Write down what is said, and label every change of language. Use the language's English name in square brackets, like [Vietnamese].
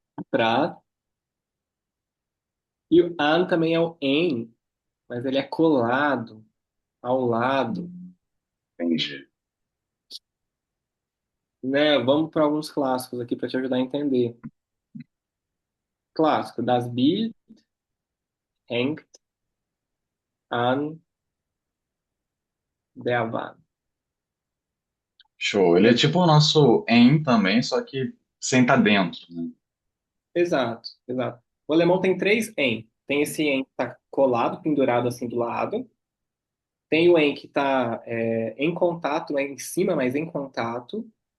[Portuguese] Pra. E o an também é o em, mas ele é colado ao lado. Entendi. Né? Vamos para alguns clássicos aqui para te ajudar a entender. [German] Clássico, das Bild hängt an der Wand. [Portuguese] Show. Ele é tipo o nosso em também, só que sem estar dentro, né? Exato, exato. O alemão tem três em. Tem esse em que está colado, pendurado assim do lado. Tem o em que está em contato, é em cima, mas em contato.